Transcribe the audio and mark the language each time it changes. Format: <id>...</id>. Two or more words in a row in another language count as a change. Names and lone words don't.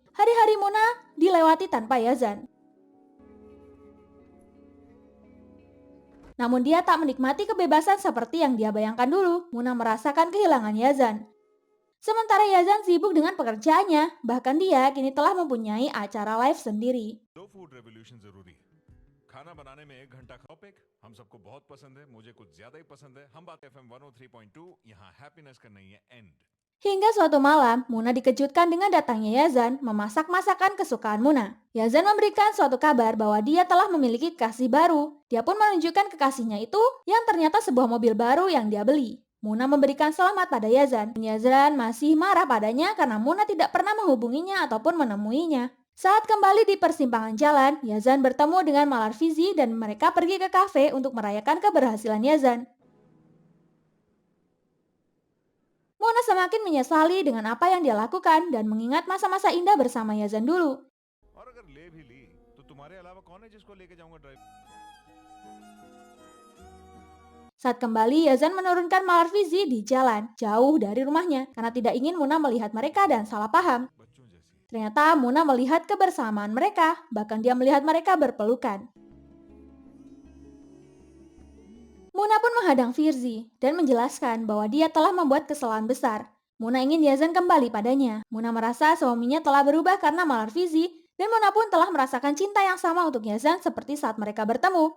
<id>Hari-hari Muna dilewati tanpa Yazan. Namun dia tak menikmati kebebasan seperti yang dia bayangkan dulu. Muna merasakan kehilangan Yazan. Sementara Yazan sibuk dengan pekerjaannya, bahkan dia kini telah mempunyai acara live sendiri.</id> <hi>दो</hi> <en>food revolution</en> <hi>जरूरी है। खाना बनाने में 1 घंटा टॉपिक हम सबको बहुत पसंद है, मुझे कुछ ज्यादा ही पसंद है। हम बात FM 103.2, यहाँ हैप्पीनेस का नहीं है एंड।</hi> <id>Hingga suatu malam, Muna dikejutkan dengan datangnya Yazan memasak masakan kesukaan Muna. Yazan memberikan suatu kabar bahwa dia telah memiliki kekasih baru. Dia pun menunjukkan kekasihnya itu yang ternyata sebuah mobil baru yang dia beli. Muna memberikan selamat pada Yazan. Yazan masih marah padanya karena Muna tidak pernah menghubunginya ataupun menemuinya. Saat kembali di persimpangan jalan, Yazan bertemu dengan Malarfizi dan mereka pergi ke kafe untuk merayakan keberhasilan Yazan. Muna semakin menyesali dengan apa yang dia lakukan dan mengingat masa-masa indah bersama Yazan dulu.</id> <hi>और अगर ले भी ली तो तुम्हारे अलावा कौन है जिसको लेके जाऊंगा ड्राइव।</hi> <id>Saat kembali, Yazan menurunkan Malarfizi di jalan, jauh dari rumahnya, karena tidak ingin Muna melihat mereka dan salah paham.</id> <hi>बच्चों जैसी।</hi> <id>Ternyata Muna melihat kebersamaan mereka, bahkan dia melihat mereka berpelukan. Muna pun menghadang Firzi dan menjelaskan bahwa dia telah membuat kesalahan besar. Muna ingin Yazan kembali padanya. Muna merasa suaminya telah berubah karena Malarfizi dan Muna pun telah merasakan cinta yang sama untuk Yazan seperti saat mereka bertemu.</id>